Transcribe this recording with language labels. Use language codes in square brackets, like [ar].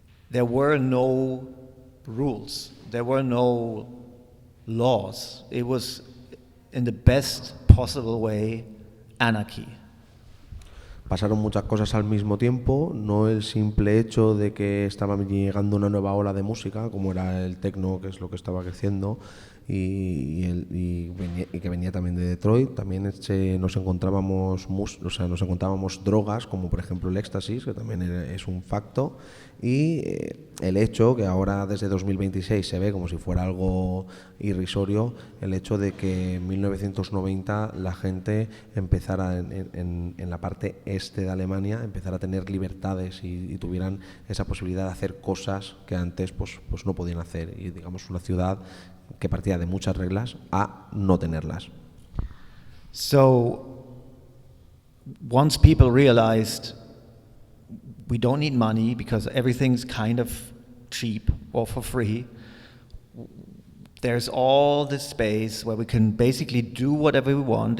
[en] There were no rules, there were no laws. It was, in the best possible way, anarchy. [es] Pasaron muchas cosas al mismo tiempo, no el simple hecho de que estaba llegando una nueva ola de música, como era el techno, que es lo que estaba creciendo, y que venía también de Detroit. También nos encontrábamos drogas, como por ejemplo el éxtasis, que también es un facto, y el hecho, que ahora desde 2026 se ve como si fuera algo irrisorio, el hecho de que en 1990 la gente empezara en la parte este de Alemania, empezara a tener libertades y tuvieran esa posibilidad de hacer cosas que antes pues no podían hacer, y digamos una ciudad que partía de muchas reglas a no tenerlas. [en] So once people realized we don't need money because everything's kind of cheap or for free, there's all this space where we can basically do whatever we want.